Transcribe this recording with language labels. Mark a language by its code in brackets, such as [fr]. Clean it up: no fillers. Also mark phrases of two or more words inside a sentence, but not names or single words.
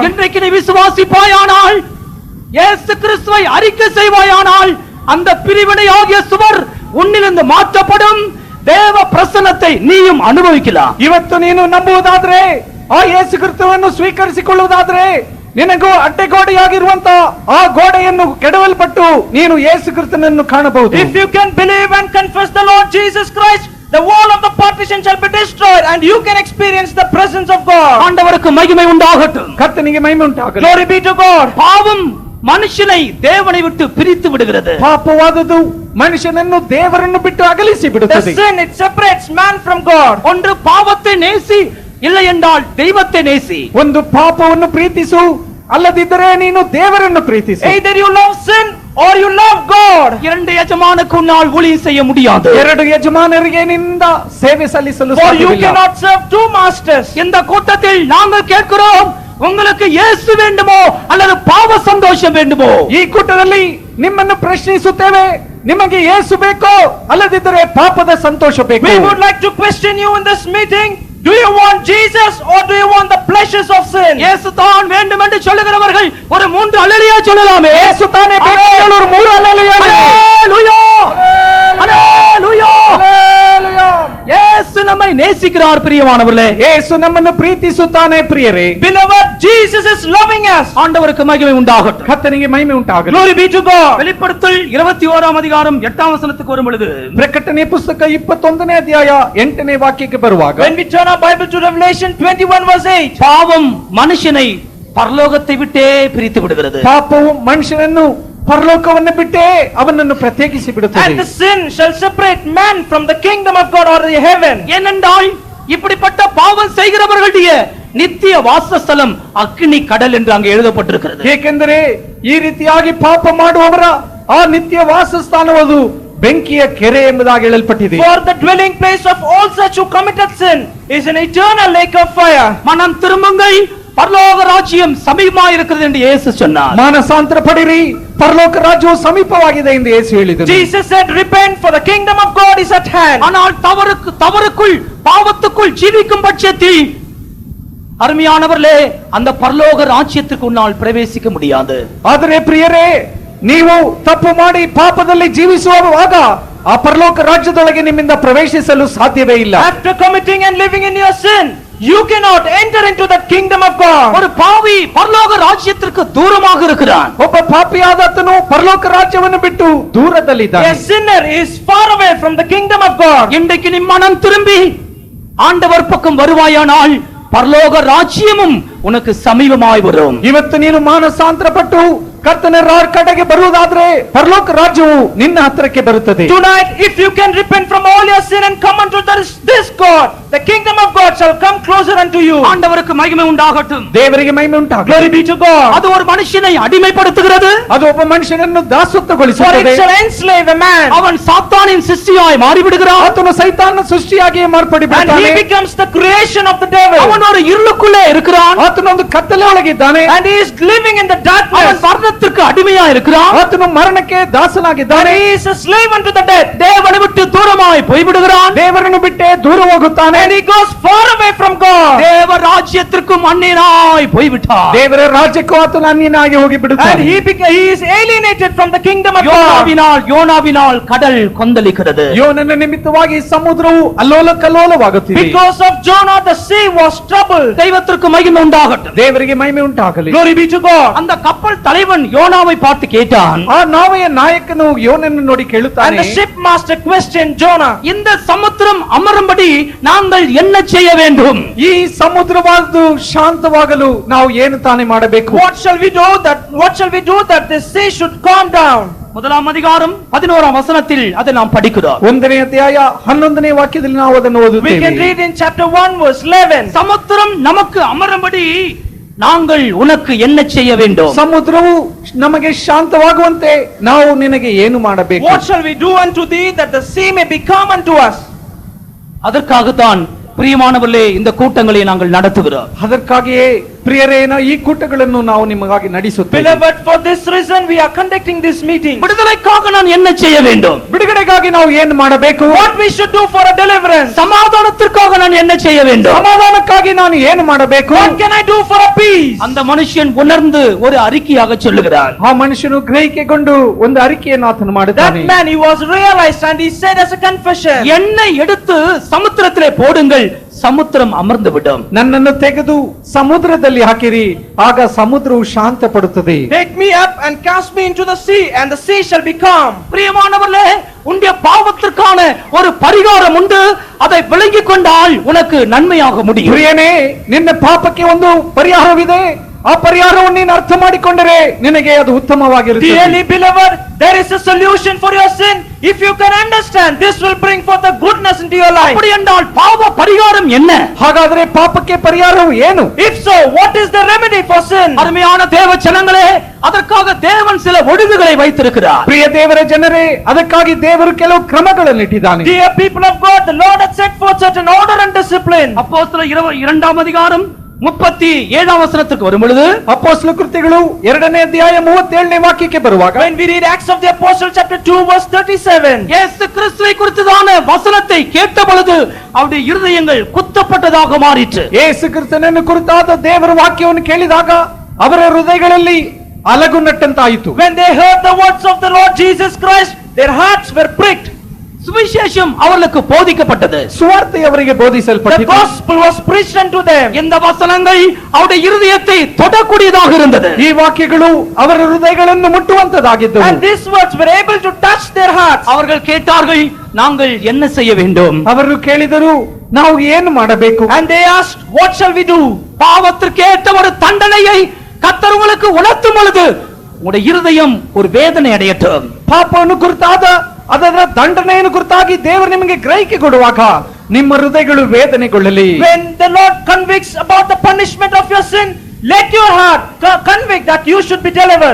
[ta] இன்றைக்கு நீ விசுவாசிப்பாயானால், இயேசு கிறிஸ்துவை அறிக்கை செய்வாயானால், அந்த பிரிவினை ஆகிய சுவர் உன்னிலிருந்து மாற்றப்படும். தேவ பிரசன்னத்தை நீயும் அனுபவிக்கலாம். [kn] ಇವತ್ತು ನೀನು ನಂಬುವುದಾದ್ರೆ, ಆ ಯೇಸು ಕ್ರಿಸ್ತವನ್ನು ಸ್ವೀಕರಿಸಿಕೊಳ್ಳುವುದಾದ್ರೆ, ನಿನಗೂ ಅಡ್ಡಗೋಡೆಯಾಗಿರುವಂತ ಆ ಗೋಡೆಯನ್ನು ಕೆಡವಲ್ಪಟ್ಟು ನೀನು ಯೇಸು ಕ್ರಿಸ್ತನನ್ನು ಕಾಣಬಹುದು. [en] If you can believe and confess the Lord Jesus Christ, the wall of the partition shall be destroyed and you can experience the presence of God. [ta] ஆண்டவருக்கு மகிமை உண்டாகட்டும். [kn] ಕರ್ತನಿಗೆ ಮಹಿಮೆ ಉಂಟಾಗಲಿ. [en] Glory be to God. [ta] பாவம் மனுஷனை தேவனை விட்டு பிரித்து விடுகிறது. [kn] ಪಾಪವಾದುದು ಮನುಷ್ಯನನ್ನು ದೇವರನ್ನು ಬಿಟ್ಟು ಅಗಲಿಸಿ [en] The [kn] ಬಿಡುತ್ತದೆ. [en] sin, it separates man from God. [ta] ஒன்று பாவத்தை நேசி, இல்லை என்றால் தெய்வத்தை நேசி. [kn] ಒಂದು ಪಾಪವನ್ನು ಪ್ರೀತಿಸು, ಅಲ್ಲದಿದ್ದರೆ ನೀನು ದೇವರನ್ನು ಪ್ರೀತಿಸು. [en] Either you love sin or you love God. [ta] இரண்டு எஜமானுக்கு உன்னால் ஊழியம் செய்ய முடியாது. [kn] ಎರಡು ಯಜಮಾನರಿಗೆ ನಿಂದ ಸೇವೆ ಸಲ್ಲಿಸಲು [en] For you [kn] ಸಾಧ್ಯವಿಲ್ಲ. [en] cannot serve two masters. [ta] இந்த கூட்டத்தில் நாங்கள் கேட்கிறோம், உங்களுக்கு இயேசு வேண்டுமோ அல்லது பாவ சந்தோஷம் வேண்டுமோ? [kn] ಈ ಕೂಟದಲ್ಲಿ ನಿಮ್ಮನ್ನು ಪ್ರಶ್ನಿಸುತ್ತೇವೆ, ನಿಮಗೆ ಯೇಸು ಬೇಕೋ ಅಲ್ಲದಿದ್ದರೆ ಪಾಪದ ಸಂತೋಷ ಬೇಕೋ? [en] We would like to question you in this meeting. Do you want Jesus or do you want the pleasures of sin? [ta] இயேசு தான் வேண்டும் என்று சொல்லுகிறவர்கள் ஒரு 3 அல்லேலூயா சொல்லலாமே. [kn] ಯೇಸು ತಾನೇ ಬೇಕು ಹೇಳೋರು 3 அல்லேಲೂಯಾ. [ta] அல்லேலூயா, அல்லேலூயா. இயேசு நம்மை நேசிக்கிறார் பிரியமானவர்களே. [kn] ಯೇಸು ನಮ್ಮನ್ನು ಪ್ರೀತಿಸುತ್ತಾನೆ ಪ್ರಿಯರೇ. [en] Beloved, Jesus is loving us. [ta] ஆண்டவருக்கு மகிமை உண்டாகட்டும். [kn] ಕರ್ತನಿಗೆ ಮಹಿಮೆ ಉಂಟಾಗಲಿ. [en] Glory be to God. [ta] வெளிப்படுத்தல் 21 அதிகாரம் 8 வசனத்துக்கு வரும் பொழுது, [kn] ಪ್ರಕಟಣೆ ಪುಸ್ತಕ 21ನೇ ಅಧ್ಯಾಯ 8ನೇ ವಾಕ್ಯಕ್ಕೆ ಬರುವಾಗ, [en] When we turn our Bible to Revelation 21 verse 8. [ta] பாவம் மனுஷனை பரலோகத்தை விட்டே பிரித்து விடுகிறது. [kn] ಪಾಪವು ಮನುಷ್ಯನನ್ನು ಪರಲೋಕವನ್ನು ಬಿಟ್ಟೇ ಅವನನ್ನು ಪ್ರತ್ಯೇಕಿಸಿ ಬಿಡುತ್ತದೆ. [en] And the sin shall separate man from the kingdom of God or the heaven. [ta] ஏனென்றால் இப்படிப்பட்ட பாவம் செய்கிறவர்களுடைய நித்திய வாசஸ்தலம் அக்னி கடல் என்று அங்கே எழுதப்பட்டிருக்கிறது. [kn] ಏಕೆಂದರೆ ಈ ರೀತಿಯಾಗಿ ಪಾಪ ಮಾಡುವವರ ಆ ನಿತ್ಯ ವಾಸಸ್ಥಾನವದು ಬೆಂಕಿಯ ಕೆರೆ ಎಂಬುದಾಗಿ ಹೇಳಲ್ಪಟ್ಟಿದೆ. [en] For the dwelling place of all such who committed sin is an eternal lake of fire. [ta] மனம் திரும்புங்கள், பரலோக ராஜ்யம் சமீபமாக இருக்கிறது என்று இயேசு சொன்னார். [kn] ಮಾನಸಾಂತರ ಪಡಿರಿ, ಪರಲೋಕ ರಾಜ್ಯವು ಸಮೀಪವಾಗಿದೆ ಎಂದು ಯೇಸು ಹೇಳಿದರು. [en] Jesus said, repent for the kingdom of God is at hand. [ta] ஆனால் தவறுக்குள் பாவத்துக்குள் ஜீவிக்கும் பட்சத்தில் அருமையானவர்களே அந்த பரலோக ராஜ்யத்துக்கு உன்னால் பிரவேசிக்க முடியாது. [kn] ಆದರೆ ಪ್ರಿಯರೇ, ನೀವು ತಪ್ಪು ಮಾಡಿ ಪಾಪದಲ್ಲಿ ಜೀವಿಸುವಾಗ ಆ ಪರಲೋಕ ರಾಜ್ಯದೊಳಗೆ ನಿಮ್ಮಿಂದ ಪ್ರವೇಶಿಸಲು ಸಾಧ್ಯವೇ ಇಲ್ಲ. [en] After committing and living in your sin, you cannot enter into the kingdom of God. [ta] ஒரு பாவி பரலோக ராஜ்யத்திற்கு தூரமாக இருக்கிறான். [kn] ಒಬ್ಬ ಪಾಪಿಯಾದವನು ಪರಲೋಕ ರಾಜ್ಯವನ್ನು ಬಿಟ್ಟು ದೂರದಲ್ಲಿದ್ದಾನೆ. [en] A sinner is far away from the kingdom of God. [ta] இன்றைக்கு நீ மனம் திரும்பி ஆண்டவர் பக்கம் வருவாயானால் பரலோக ராஜ்யமும் உனக்கு சமீபமாய் வரும். [kn] ಇವತ್ತು ನೀನು ಮಾನಸಾಂತರ ಪಟ್ಟು ಕರ್ತನ ಕಡೆಗೆ ಬರುವುದಾದ್ರೆ ಪರಲೋಕ ರಾಜ್ಯವು ನಿನ್ನ ಹತ್ತಿರಕ್ಕೆ ಬರುತ್ತದೆ. [en] Tonight, if you can repent from all your sin and come unto this God, the kingdom of God shall come closer unto you. [ta] ஆண்டவருக்கு மகிமை உண்டாகட்டும். [kn] ದೇವರಿಗೆ ಮಹಿಮೆ ಉಂಟಾಗಲಿ. [en] Glory be to God. [ta] அது ஒரு மனுஷனை அடிமைப்படுத்துகிறது. [kn] ಅದು ಒಬ್ಬ ಮನುಷ್ಯನನ್ನು [en] For [kn] ದಾಸತ್ವಗೊಳಿಸುತ್ತದೆ. [en] it shall enslave a man, [ta] அவன் சாத்தானின் சிஷ்டியாய் மாறிவிடுகிறான். [kn] ಆತನು ಸೈತಾನನ ಸೃಷ್ಟಿಯಾಗಿ [en] and [kn] ಮಾರ್ಪಡಿಬಿಡುತ್ತಾನೆ. [en] he becomes the creation of the devil. [ta] அவன் ஒரு இருளுக்குள்ளே இருக்கிறான். [kn] ಆತನು ಒಂದು ಕತ್ತಲೆ ಒಳಗಿದ್ದಾನೆ. [en] And he is living in the [ta] அவன் [en] darkness. [ta] மரணத்திற்கு அடிமையா இருக்கிறான். [kn] ಆತನು ಮರಣಕ್ಕೆ [en] And [kn] ದಾಸನಾಗಿದ್ದಾನೆ. [en] he is a slave unto the death. [ta] தேவனை விட்டு தூரமாய் போய்விடுகிறான். [kn] ದೇವರನ್ನು ಬಿಟ್ಟೆ ದೂರ ಹೋಗುತ್ತಾನೆ. [en] And he goes far away from God. [ta] தேவ ராஜ்யத்திற்கும் அந்நியனாய் போய்விட்டான். [kn] ದೇವರ ರಾಜ್ಯಕ್ಕೂ ಆತನು ಅನ್ಯನಾಗಿ ಹೋಗಿ [en] And [kn] ಬಿಡುತ್ತಾನೆ. [en] he is alienated from the kingdom of God. [ta] யோனாவினால் கடல் கொந்தளிக்கிறது. [kn] ಯೋನನ ನಿಮಿತ್ತವಾಗಿ ಸಮುದ್ರವು ಅಲ್ಲೋಲ ಕಲ್ಲೋಲವಾಗುತ್ತಿದೆ. [en] Because of Jonah, the sea was troubled. [ta] தெய்வத்திற்கு மகிமை உண்டாகட்டும். [kn] ದೇವರಿಗೆ ಮಹಿಮೆ ಉಂಟಾಗಲಿ. [en] Glory be to God. [ta] அந்த கப்பல் தலைவன் யோனாவை பார்த்து கேட்டான். [kn] ಆ ನಾವೆಯ ನಾಯಕನು ಯೋನನ್ನು ನೋಡಿ [en] And [kn] ಕೇಳುತ್ತಾನೆ, [en] the shipmaster questioned Jonah, [ta] இந்த சமுத்திரம் அமரும்படி நாங்கள் என்ன செய்ய வேண்டும்? [kn] ಈ ಸಮುದ್ರವಾದ್ದು ಶಾಂತವಾಗಲು ನಾವು ಏನು ತಾನೇ ಮಾಡಬೇಕು? [en] what shall we do that the sea should calm down? [ta] முதலாம் அதிகாரம் 11ஆம் வசனத்தில் அதை நாம் படிக்கிறோம். [kn] 1ನೇ ಅಧ್ಯಾಯ 11ನೇ ವಾಕ್ಯದಲ್ಲಿ ನಾವು ಅದನ್ನು [en] We can [kn] ಓದುತ್ತೇವೆ. [en] read in chapter 1 verse 11. [ta] சமுத்திரம் நமக்கு அமரும்படி நாங்கள் உனக்கு என்ன செய்ய வேண்டும்? [kn] ಸಮುದ್ರವು ನಮಗೆ ಶಾಂತವಾಗುವಂತೆ ನಾವು ನಿನಗೆ ಏನು ಮಾಡಬೇಕು? [en] What shall we do unto thee that the sea may be calm unto us? [ta] அதற்காகத்தான் பிரியமானவர்களே இந்த கூட்டங்களை நாங்கள் நடத்துகிறோம். [kn] ಅದಕ್ಕಾಗಿಯೇ ಪ್ರಿಯರೇನ ಈ ಕೂಟಗಳನ್ನು ನಾವು ನಿಮಗಾಗಿ ನಡೆಸುತ್ತೇವೆ. [en] Beloved, for this reason we are conducting this meeting. [ta] விடுதலைக்காக நான் என்ன செய்ய வேண்டும்? [kn] ಬಿಡುಗಡೆಗಾಗಿ ನಾವು ಏನು ಮಾಡಬೇಕು? [en] What we should do for a deliverance? [ta] சமாதானத்திற்காக நான் என்ன செய்ய வேண்டும்? [kn] ಸಮಾಧಾನಕ್ಕಾಗಿ ನಾನು ಏನು ಮಾಡಬೇಕು? [en] What can I do for a peace? [ta] அந்த மனுஷன் உணர்ந்து ஒரு அறிக்கையாக சொல்லுகிறார். [kn] ಆ ಮನುಷ್ಯನು ಗ್ರಹಿಕೆಗೊಂಡು ಒಂದು ಅರಿಕೆಯನ್ನು ಆತನು [en] That [kn] ಮಾಡುತ್ತಾನೆ. [en] man, he was realized and he said as a confession, [ta] என்னை எடுத்து சமுத்திரத்திலே போடுங்கள், சமுத்திரம் அமர்ந்து விடும். [kn] ನನ್ನನ್ನು ತೆಗೆದು ಸಮುದ್ರದಲ್ಲಿ ಹಾಕಿರಿ, ಆಗ ಸಮುದ್ರವು ಶಾಂತ ಪಡುತ್ತದೆ. [en] take me up and cast me into the sea and the sea shall be calm. [ta] பிரியமானவர்களே, உன்னுடைய பாவத்திற்கான ஒரு பரிகாரம் உண்டு. அதை விளங்கிக் கொண்டால் உனக்கு நன்மையாக முடியும். [kn] ಪ್ರಿಯನೇ, ನಿನ್ನ ಪಾಪಕ್ಕೆ ಒಂದು ಪರಿಹಾರವಿದೆ. ಆ ಪರಿಹಾರವನ್ನು ನೀನು ಅರ್ಥ ಮಾಡಿಕೊಂಡರೆ ನಿನಗೆ ಅದು ಉತ್ತಮವಾಗಿರುತ್ತದೆ. [en] Dearly beloved, there is a solution for your sin. If you can understand, this will bring forth the goodness into your life. [ta] அப்படி என்றால் பாவ பரிகாரம் என்ன? [kn] ಹಾಗಾದ್ರೆ ಪಾಪಕ್ಕೆ ಪರಿಹಾರವು ಏನು? [en] If so, what is the remedy for sin? [ta] அருமையான தேவ ஜனங்களே, அதற்காக தேவன் சில ஒழுங்குகளை வைத்திருக்கிறார். [kn] ಪ್ರಿಯ ದೇವರ ಜನರೇ, ಅದಕ್ಕಾಗಿ ದೇವರು ಕೆಲವು ಕ್ರಮಗಳನ್ನು ಇಟ್ಟಿದ್ದಾನೆ. [en] Dear people of God, the Lord has set forth certain order and discipline. [ta] அப்போஸ்தலர் 22ஆம் அதிகாரம் 37ஆம் வசனத்துக்கு வரும் பொழுது, [kn] ಅಪೊಸ್ತಲ ಕೃತ್ಯಗಳು 2ನೇ ಅಧ್ಯಾಯ 37ನೇ ವಾಕ್ಯಕ್ಕೆ ಬರುವಾಗ, [en] When we read Acts of the Apostles chapter 2 verse 37, [ta] இயேசு கிறிஸ்துவை குறித்ததான வசனத்தை கேட்ட பொழுது அவருடைய இருதயங்கள் குத்தப்பட்டதாக மாறிற்று. [kn] ಯೇಸು ಕ್ರಿಸ್ತನನ್ನು ಕುರಿತಾದ ದೇವರ ವಾಕ್ಯವನ್ನು ಕೇಳಿದಾಗ ಅವರ ಹೃದಯಗಳಲ್ಲಿ ಅಲಗುನಟ್ಟಂತಾಯಿತು. [en] when they heard the words of the Lord Jesus Christ, their hearts were pricked. [ta] சுவிசேஷம் அவர்களுக்கு போதிக்கப்பட்டது. [kn] ಸುವಾರ್ತೆ ಅವರಿಗೆ [en] The [kn] ಬೋಧಿಸಲ್ಪಟ್ಟಿತು. [en] gospel was preached unto them. [ta] இந்த வசனங்கள் அவருடைய இருதயத்தை தொடக்கூடியதாக இருந்தது. [kn] ಈ ವಾಕ್ಯಗಳು ಅವರ ಹೃದಯಗಳನ್ನು ಮುಟ್ಟುವಂತದಾಗಿದ್ದವು. [en] And these words were able to touch their hearts. [ta] அவர்கள் கேட்டார்கள், நாங்கள் என்ன செய்ய வேண்டும்? [kn] ಅವರು ಕೇಳಿದರು, ನಾವು ಏನು ಮಾಡಬೇಕು? [en] And they asked, what shall we do? [ta] பாவத்திற்கு ஏற்ற ஒரு தண்டனையை கர்த்தர் உங்களுக்கு உணர்த்தும் பொழுது உங்களுடைய இருதயம் ஒரு வேதனை அடையட்டும். [kn] ಪಾಪವನ್ನು ಕುರಿತಾದ ಅದರ ದಂಡನೆಯನ್ನು ಕುರಿತಾಗಿ ದೇವರು ನಿಮಗೆ ಗ್ರಹಿಕೆ ಕೊಡುವಾಗ ನಿಮ್ಮ ಹೃದಯಗಳು ವೇದನೆಗೊಳ್ಳಲಿ. [en] When the Lord convicts about the punishment of your sin, let your heart convict that you should be delivered.